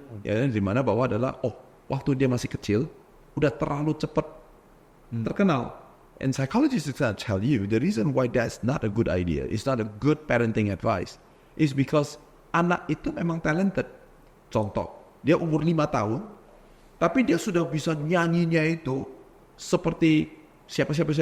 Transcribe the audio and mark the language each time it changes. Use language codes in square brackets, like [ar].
[id] Di mana bahwa adalah, waktu dia masih kecil, udah terlalu cepat terkenal. [en] And psychologists will tell you the reason why that's not a good idea, it's not a good parenting advice, is because [id] anak itu memang talented. Contoh, dia umur 5 tahun, tapi dia sudah bisa nyanyinya itu seperti siapa.